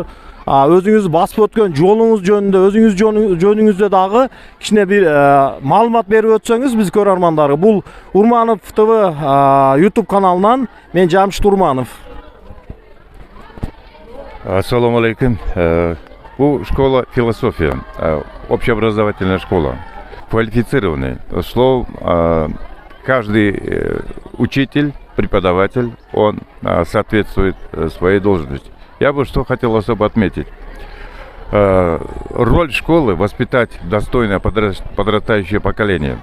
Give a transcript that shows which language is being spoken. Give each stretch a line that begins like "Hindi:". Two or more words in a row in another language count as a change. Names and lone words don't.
Kyrgyz: Өзүңүз басып өткөн жолуңуз жөнүндө, өзүңүз жөнүңүздө дагы кичине бир маалымат берип өтсөңүз биз көрөрмандарга. Бул Урманов ТВ YouTube каналынан мен Жамшит Урманов.
Arabic: السلام عليكم.
Russian: Бу школа философия, общеобразовательная школа, квалифицированный. Слово, каждый учитель, преподаватель, он соответствует своей должности. Я бы что хотел особо отметить. Роль школы – воспитать достойное подрастающее поколение.